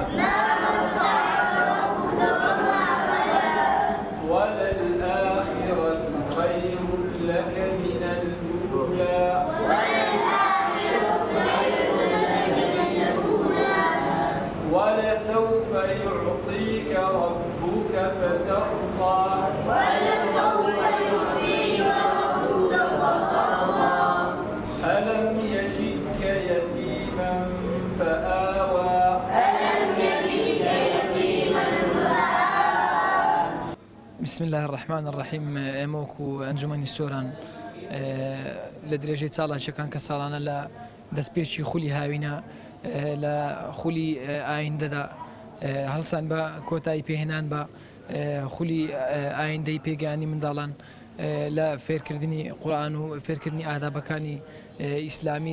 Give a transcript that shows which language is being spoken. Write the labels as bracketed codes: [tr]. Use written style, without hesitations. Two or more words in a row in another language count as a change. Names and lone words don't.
[ar] وللآخرة خير لك من الأولى ولسوف يعطيك ربك فترضى ألم يجدك يتيما فآوى بسم الله الرحمن الرحيم. [ckb] ئێمەوەکو ئەنجومەنی سۆران لە درێژەی چاڵاکیەکان کە ساڵانە لە دەستپێکی خولی هاوینە لە خولی ئایندەدا هەڵسان بە کۆتایی پێهێنان بە خولی ئایندەی پێگەیانی منداڵان لە فێرکردنی قورئان و فێرکردنی ئادابەکانی ئیسلامی.